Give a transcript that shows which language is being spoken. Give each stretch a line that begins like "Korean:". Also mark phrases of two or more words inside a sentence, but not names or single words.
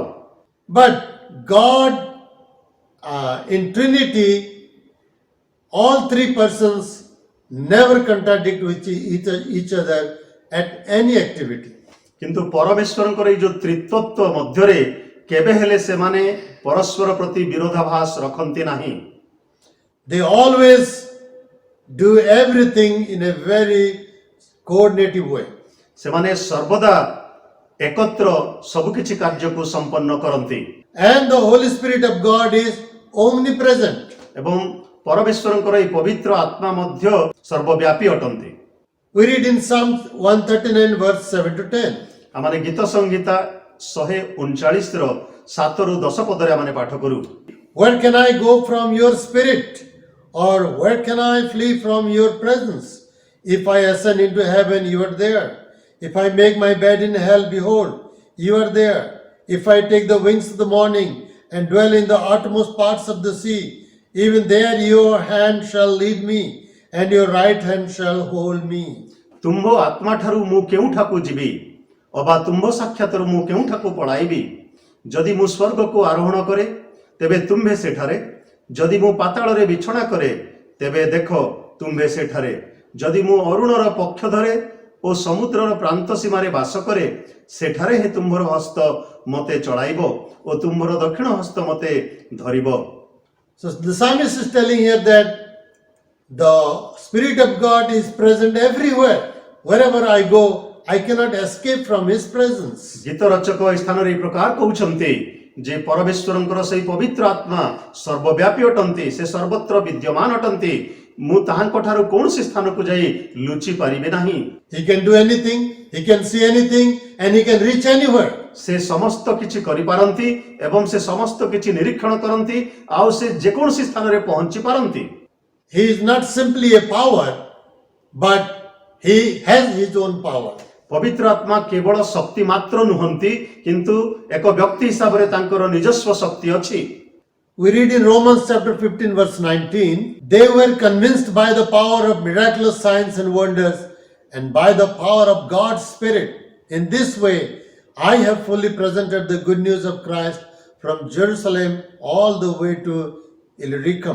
English: But God, in Trinity, all three persons never contradict with each other at any activity.
Odia: କିନ୍ତୁ ପରମେଶ୍ୱରଙ୍କର ଏଇ ଯୋଉ ତ୍ରିତ୍ୱତ୍ୱ ମଧ୍ୟରେ କେବେ ହେଲେ ସେମାନେ ପରସ୍ପର ପ୍ରତି ବିରୋଧାଭାସ ରଖନ୍ତି ନାହିଁ।
English: They always do everything in a very coordinative way.
Odia: ସେମାନେ ସର୍ବଦା ଏକତ୍ର ସବୁ କିଛି କାର୍ଯ୍ୟକୁ ସମ୍ପନ୍ନ କରନ୍ତି।
English: And the Holy Spirit of God is omnipresent.
Odia: ଏବଂ ପରମେଶ୍ୱରଙ୍କର ଏହି ପବିତ୍ର ଆତ୍ମା ମଧ୍ୟ ସର୍ବବ୍ୟାପୀ ଅଟନ୍ତି।
English: We read in Psalm 139 verse 7 to 10.
Odia: ଆମମାନେ ଗୀତ ସଂହିତା 139 ର 7 ରୁ 10 ପଦରେ ଆମମାନେ ପାଠ କରୁ,
English: Where can I go from your spirit? Or where can I flee from your presence? If I ascend into heaven, you are there. If I make my bed in hell, behold, you are there. If I take the wings of the morning and dwell in the uttermost parts of the sea, even there your hand shall lead me, and your right hand shall hold me.
Odia: ତୁମ୍ଭ ଆତ୍ମା ଠାରୁ ମୁଁ କେଉଁଠାକୁ ଯିବି ଅବା ତୁମ୍ଭ ସାକ୍ଷାତରୁ ମୁଁ କେଉଁଠାକୁ ପଳାଇବି? ଯଦି ମୁଁ ସ୍ୱର୍ଗକୁ ଆରୋହଣ କରେ ତେବେ ତୁମ୍ଭେ ସେଠାରେ, ଯଦି ମୁଁ ପାତାଳରେ ବିଛଣା କରେ ତେବେ ଦେଖ ତୁମ୍ଭେ ସେଠାରେ, ଯଦି ମୁଁ ଅରୁଣର ପକ୍ଷ ଧରେ ଓ ସମୁଦ୍ରର ପ୍ରାନ୍ତ ସୀମାରେ ବାସ କରେ ସେଠାରେ ହିଁ ତୁମ୍ଭର ହସ୍ତ ମତେ ଚଳାଇବ ଓ ତୁମ୍ଭର ଦକ୍ଷିଣ ହସ୍ତ ମତେ ଧରିବ।
English: So the psalmist is telling here that The Spirit of God is present everywhere. Wherever I go, I cannot escape from His presence.
Odia: ଗୀତ ରଚକ ଏହି ସ୍ଥାନରେ ଏହି ପ୍ରକାର କହୁଛନ୍ତି ଯେ ପରମେଶ୍ୱରଙ୍କର ସେହି ପବିତ୍ର ଆତ୍ମା ସର୍ବବ୍ୟାପୀ ଅଟନ୍ତି, ସେ ସର୍ବତ୍ର ବିଦ୍ୟମାନ ଅଟନ୍ତି। ମୁଁ ତାହାଙ୍କ ଠାରୁ କୌଣସି ସ୍ଥାନକୁ ଯାଇ ଲୁଚି ପାରିବି ନାହିଁ।
English: He can do anything, He can see anything, and He can reach anywhere.
Odia: ସେ ସମସ୍ତ କିଛି କରିପାରନ୍ତି ଏବଂ ସେ ସମସ୍ତ କିଛି ନିରୀକ୍ଷଣ କରନ୍ତି ଆଉ ସେ ଯେକୌଣସି ସ୍ଥାନରେ ପହଞ୍ଚି ପାରନ୍ତି।
English: He is not simply a power, but He has His own power.
Odia: ପବିତ୍ର ଆତ୍ମା କେବଳ ଶକ୍ତି ମାତ୍ର ନୁହନ୍ତି କିନ୍ତୁ ଏକ ବ୍ୟକ୍ତି ହିସାବରେ ତାଙ୍କର ନିଜସ୍ୱ ଶକ୍ତି ଅଛି।
English: We read in Romans chapter 15 verse 19, they were convinced by the power of miraculous signs and wonders and by the power of God's Spirit. In this way, I have fully presented the good news of Christ from Jerusalem all the way to Illyricum.